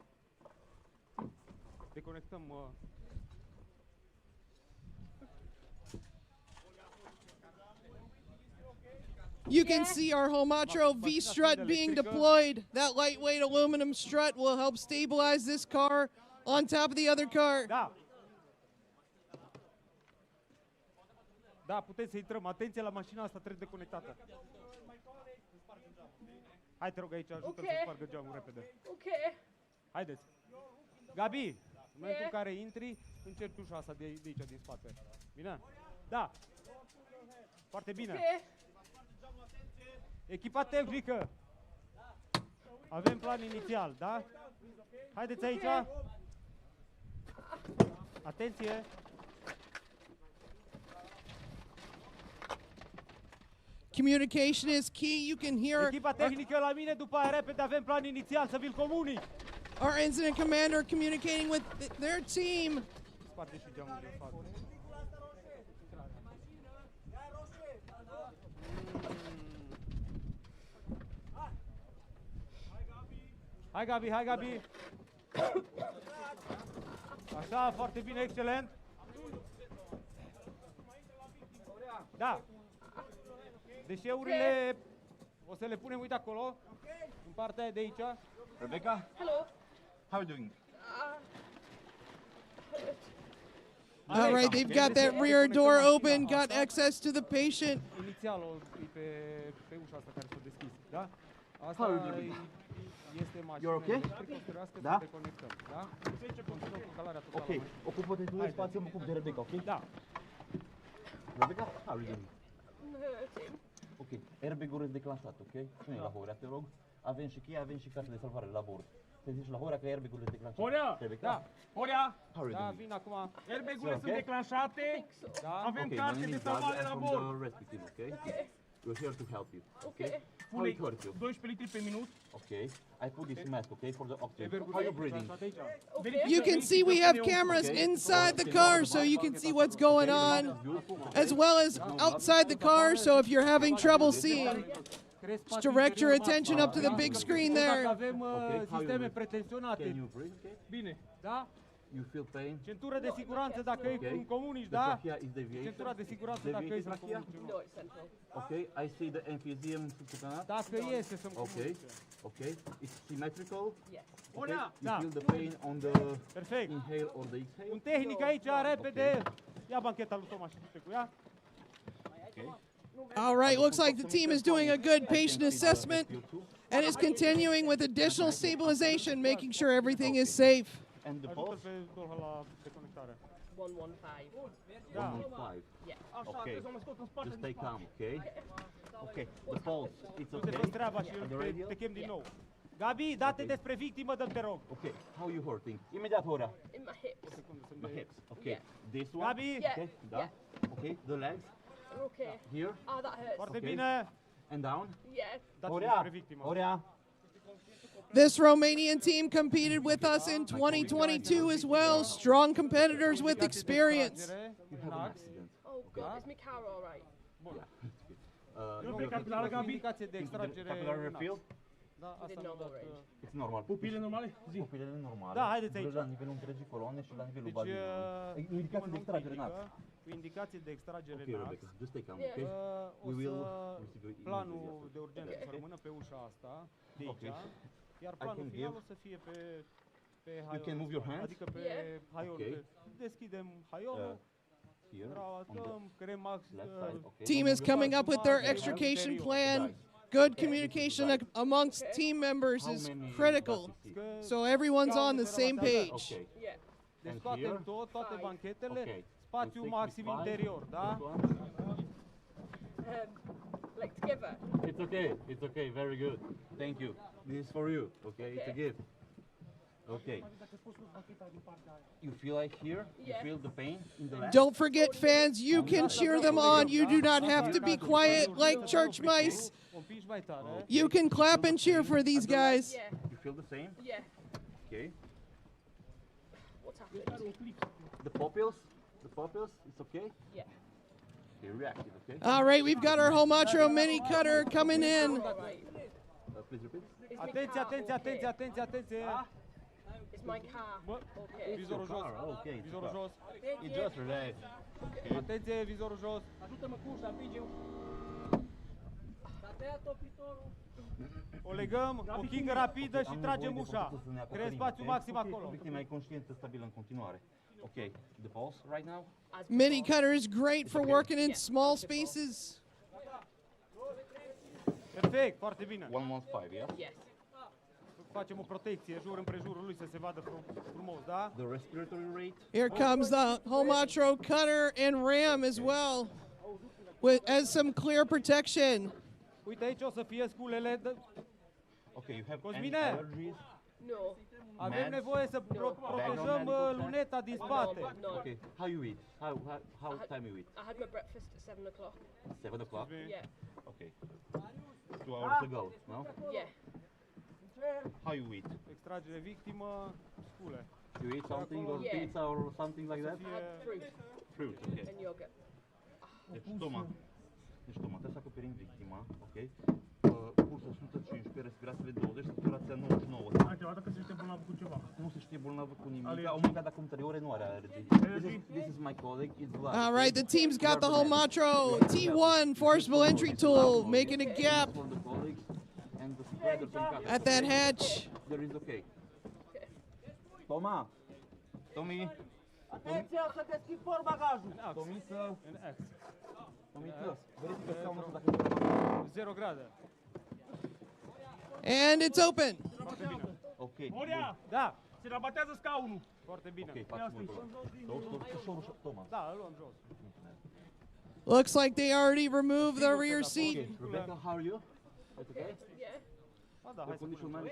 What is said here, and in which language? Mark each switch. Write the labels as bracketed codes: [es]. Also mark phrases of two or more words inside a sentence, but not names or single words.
[ro] Deconectăm. [en] You can see our Holmatro V strut being deployed. That lightweight aluminum strut will help stabilize this car on top of the other car. [ro] Da. Da, putem să intrăm. Atenție la mașina asta, trebuie deconectată. Hai, te rog aici, ajută-l să spargă geamul repede. Okay. Haideți. Gabi, în momentul în care intri, încerci ușa asta de aici, din spate. Bine? Da. Foarte bine. Okay. Echipa tehnică. Avem plan inițial, da? Haideți aici. Atenție. [en] Communication is key. You can hear [ro] Echipa tehnică la mine, după aia repede avem plan inițial, să vi-l comunic. [en] our incident commander communicating with their team. [ro] Spate și geamul din față. Hai Gabi, hai Gabi. Așa, foarte bine, excelent. Da. Deșeurile o să le punem, uite acolo, în partea aia de aici. [en] Rebecca, Hello. how are you doing? All right, they've got that rear door open, got access to the patient. [ro] Inițial e pe ușa asta care s-a deschis, da? Asta este mașina okay? electrică, o să trebuiască Da? să deconectăm, da? Continuăm cu calarea totală a mașinii. ocupă-te tu de spațiu, mă ocup de Rebecca, ok? Da. [en] Rebecca, how are you doing? Hurting. [ro] Ok, airbag-ul este declanșat, ok? Spune la Horea, te rog. Avem și cheia, avem și cartea de salvare la bord. Te zici la Horea că airbag-ul este declanșat. Horea! Rebecca? Da. Horea, [en] How are you [ro] Da, [en] doing? [ro] vin acum. airbag-urile Ok. sunt declanșate, Da. avem [en] Okay, [ro] carte [en] my name [ro] de [en] is Doug, [ro] salvare [en] I'm [ro] la [en] from [ro] bord. [en] the rescue team, okay? We're here to help you, okay? Okay. How [ro] Pune [en] it hurt you? [ro] 12 litri pe minut. [en] Okay, I put this mask, okay, for the oxygen. [ro] Airbag-ul [en] How are you [ro] e [en] breathing? [ro] declanșat aici. Verifică- [en] You can see we have [ro] verifică [en] cameras Okay. inside the car so you can see what's going on, as well as outside the car, so if you're having trouble seeing, [ro] Crezi [en] just [ro] spațiu [en] direct your [ro] interior [en] attention [ro] maxim, [en] up to the [ro] da? [en] big screen [ro] Dacă [en] there. [ro] avem [en] Okay, how you [ro] sisteme [en] breathe? [ro] pretensionate, [en] Can you breathe, okay? [ro] Bine. da? [en] You feel pain? [ro] Centură de siguranță dacă e în comunici, [en] The [ro] da? [en] trachea is deviated. [ro] Centura de siguranță dacă e [en] Deviated [ro] în [en] trachea? [ro] comunici. [en] No, it's central. Okay, I see the emphysema subcutaneous. [ro] Dacă iese să-mi [en] Okay, [ro] comunice. [en] okay. It's symmetrical. Yes. Okay. You [ro] Da. [en] feel the pain on the [ro] Perfect. [en] inhale or the exhale. [ro] Un tehnic aici, repede. Ia bancheta lui Toma și du-te cu ea. [en] All right, looks like the team is doing a good patient assessment and is continuing with additional stabilization, making sure everything is safe. And the [ro] Ajută-l [en] pulse? [ro] pe Dolha la deconectare. [en] 115. 115. Yeah. Okay. Just stay calm, okay? Okay. The pulse, it's [ro] Du-te [en] okay. [ro] pe treaba și [en] At the [ro] te [en] radial? [ro] chem din nou. Gabi, date despre victimă, dă-mi te rog. [en] Okay. How you hurting? [ro] Imediat ora. [en] In my hips. The hips. Okay. Yeah. This one. [ro] Gabi, [en] Yeah. [ro] Okay. Da. [en] Yeah. Okay. The legs. They're okay. Here Oh, that hurts. [ro] foarte [en] Okay. [ro] bine. [en] and down. Yeah. [ro] Dați Orea. despre victimă. Orea. [en] This Romanian team competed with us in 2022 as well. Strong competitors with experience. You have an accident. Oh, God. Is my car all right? You [ro] capilară, Gabi? Indicație de extragere. [en] Capillary [ro] în [en] refill? [ro] Da, asta [en] Within [ro] mi-a [en] normal [ro] dat. [en] range. It's normal. [ro] Pupile normale? Zi. Pupilele normale. Da, haideți aici. La nivelul întregii coloane și la nivelul Deci, bazinului. Indicații de extragere în ax. Cu indicație de extragere [en] Okay, [ro] în ax. [en] Rebecca, just stay calm, Yeah. okay? [ro] O [en] We will [ro] să [en] receive your [ro] planul [en] immediate [ro] de urgență [en] Okay. [ro] să rămână pe ușa asta, de aici, [en] Okay. [ro] iar [en] I [ro] planul [en] can [ro] final [en] give- [ro] o să fie pe [en] can [ro] haionul [en] move your [ro] ăsta, [en] hands? [ro] adică pe [en] Yeah. [ro] haionul. [en] Okay. [ro] Deschidem haionul, [en] Here, on [ro] rabatăm, creăm max, [en] the left side, okay? Team is coming up with their extrication plan. Good communication amongst team members is critical, so everyone's on the same page. Okay. Yeah. [ro] deci [en] And [ro] scoatem [en] here? [ro] tot, toate banchetele, [en] Okay. [ro] spațiu [en] And [ro] maxim 65, interior, da? [en] this one. Like together. It's okay, very good. Thank you. This is for you, okay? It's a Okay. gift. Okay. You feel like here? You Yeah. feel the pain in the leg? Don't forget, fans, you can cheer them on. You do not have to be quiet like church mice. [ro] O împingi mai tare. [en] You can clap and cheer for these guys. Yeah. You feel the same? Yeah. Okay. What's happened? The pupils? The pupils? It's okay? Yeah. Okay, reactive, okay? All right, we've got our Holmatro mini cutter coming in. All right. Please repeat. Is my [ro] Atenție, [en] car [ro] atenție, [en] okay? [ro] atenție, atenție, atenție. [en] Is my car [ro] Bă, [en] okay? [ro] vizorul jos. [en] Okay, it's [ro] Vizorul [en] car. [ro] jos. [en] It just relaxed. [ro] Atenție, vizorul jos. Ajută-mă cu ușa, împinge-o. O legăm cu chingă rapidă și tragem ușa. Creăm spațiu maxim acolo. Victima e conștientă, stabilă în continuare. [en] Okay, the pulse right now? As Mini before. cutter is great for working in small spaces. [ro] Perfect, foarte bine. [en] 115, yeah? Yes. [ro] Facem o protecție jur împrejurul lui să se vadă frumos, da? [en] The respiratory rate? Here comes the Holmatro cutter and ram as well, with as some clear protection. [ro] Uite aici o să fie sculele. [en] Okay, you have any [ro] Cosmine! [en] allergies? No. [ro] Avem [en] Meds? [ro] nevoie să protejăm [en] Background [ro] luneta din spate. [en] No. Okay, how you eat? How time you eat? I had my breakfast at 7 o'clock. 7 o'clock? Yeah. Okay. 2 hours ago, no? Yeah. How you eat? [ro] Extragere victimă, scule. [en] You eat something or Yeah. pizza or something like that? I had fruit Fruit, okay. and yogurt. [ro] Deci Toma, trebuie să acoperim victima, ok? Pulsul 115, respirațiile 20, saturația 99. Ai întrebat dacă se știe bolnav cu ceva. Nu se știe bolnavă cu nimic. Alergii. Au mâncat acum 3 ore, nu are alergii. [en] This is my colleague, it's Vlad. All right, the team's got the Holmatro T1 forcible entry tool, making a gap For the colleagues and the spreaders and cutters. at that hatch. There is okay. Toma! Tomi! [ro] Atenție, o să deschid portbagajul! Tomiță! În ax. Tomiță! Verifică scaunul ăsta dacă 0 grade. [en] And it's open. [ro] Foarte bine. Ok. Orea! Da, Se rabatează scaunul! foarte bine. Ok, faci mult. Ușor, Toma. Da, îl luăm jos. [en] Looks like they already removed the rear seat. Okay, Rebecca, how are you? It's okay? Yeah. [ro] Ah, da, [en] The [ro] hai să [en] condition [ro] punem.